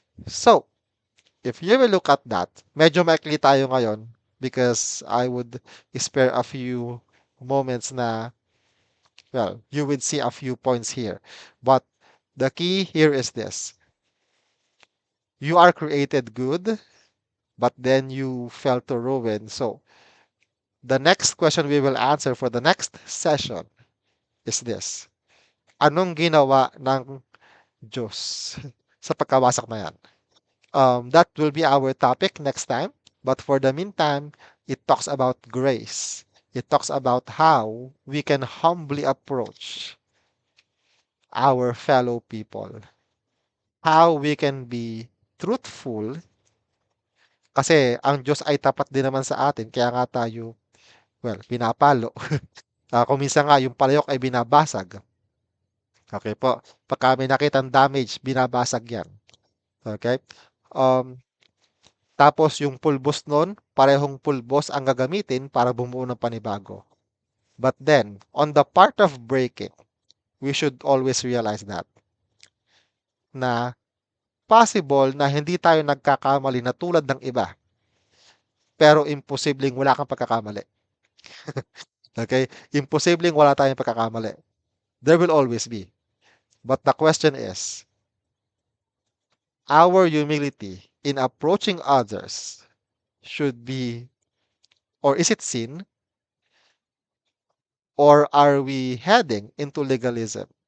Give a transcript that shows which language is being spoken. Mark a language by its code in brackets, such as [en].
[en] So, if you will look at that, [tl] medyo maikli tayo ngayon [en] because I would spare a few moments na, well, you would see a few points here. But the key here is this. You are created good, but then you fell to ruin. So, the next question we will answer for the next session is this. [tl] Anong ginawa ng Diyos sa pagkawasak na yan? [en] That will be our topic next time. But for the meantime, it talks about grace. It talks about how we can humbly approach our fellow people. How we can be truthful [tl] kasi ang Diyos ay tapat din naman sa atin. Kaya nga tayo, well, pinapalo. Kung minsan nga yung palayok ay binabasag. Okay po. Pagka may nakitang damage, binabasag yan. Okay? Um, Tapos yung pulbos nun, parehong pulbos ang gagamitin para bumuo ng panibago. [en] But then, on the part of breaking, we should always realize that [tl] na possible na hindi tayo nagkakamali na tulad ng iba, pero imposibleng wala kang pagkakamali. Okay? Imposibleng wala tayong pagkakamali. [en] There will always be. But the question is, our humility in approaching others should be, or is it sin, or are we heading into legalism?